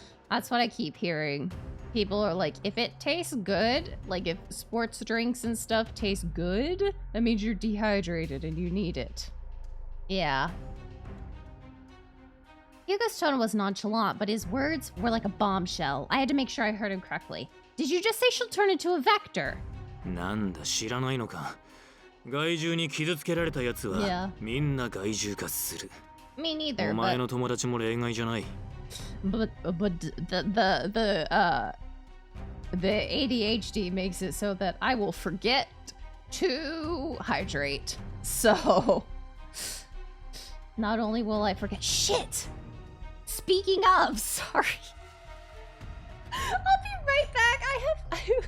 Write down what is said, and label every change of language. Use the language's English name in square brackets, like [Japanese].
[English] That's what I keep hearing. People are like, if it tastes good, like if sports drinks and stuff taste good, that means you're dehydrated and you need it. Yeah. Hyuga's tone was nonchalant, but his words were like a bombshell. I had to make sure I heard him correctly. Did you just say she'll turn into a vector? [Japanese] なんだ知らないのか。害獣に傷つけられたやつはみんな害獣化する。 [English] Me neither. [Japanese] お前の友達も例外じゃない。 [English] But the ADHD makes it so that I will forget to hydrate. So not only will I forget shit. Speaking of, sorry. I'll be right back.